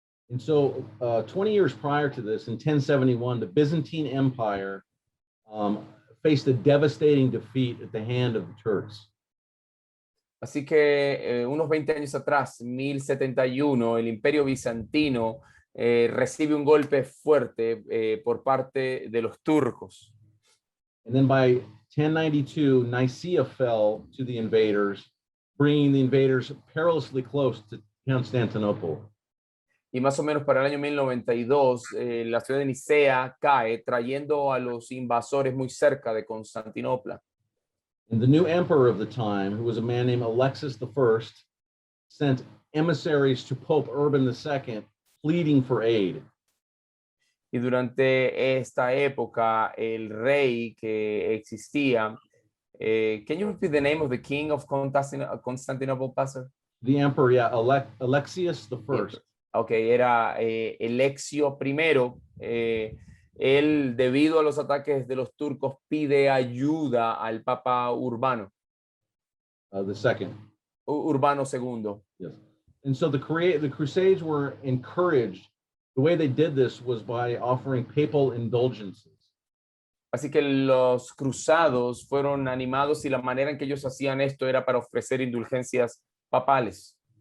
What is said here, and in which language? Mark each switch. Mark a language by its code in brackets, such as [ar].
[en] And so 20 years prior to this, in 1071, the Byzantine Empire faced a devastating defeat at the hand of the Turks. [es] Así que unos 20 años atrás, 1071, el Imperio Bizantino recibe un golpe fuerte por parte de los turcos. [en] And then by 1092, Nicaea fell to the invaders, bringing the invaders perilously close to Constantinople. [es] Y más o menos para el año 1092, la ciudad de Nicea cae, trayendo a los invasores muy cerca de Constantinopla. [en] And the new emperor of the time, who was a man named Alexis I, sent emissaries to Pope Urban II, pleading for aid. [es] Y durante esta época, el rey que existía, [en] can you repeat the name of the king of Constantinople, Pastor? The emperor, yeah, Alexius I. [es] Okay, era Alexio I. Él, debido a los ataques de los turcos, pide ayuda al Papa Urbano. [en] The second. [es] Urbano II. [en] Yes. And so the Crusades were encouraged. The way they did this was by offering papal indulgences. [es] Así que los cruzados fueron animados y la manera en que ellos hacían esto era para ofrecer indulgencias papales.